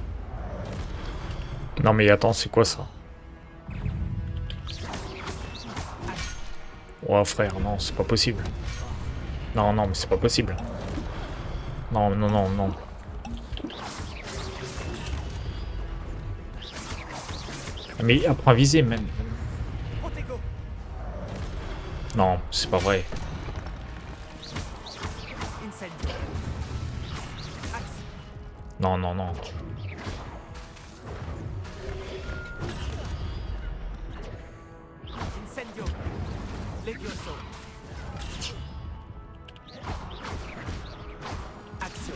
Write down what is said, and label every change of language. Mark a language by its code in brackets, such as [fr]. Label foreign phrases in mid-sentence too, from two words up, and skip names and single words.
[fr] Non mais attends, c'est quoi ça? Oh frère, non, c'est pas possible. Non, non, mais c'est pas possible. Non, non, non, non. Mais apprends à viser même. Protego. Non, c'est pas vrai. Incendio. Action. Non, non, non. Incendio. Levioso. Action.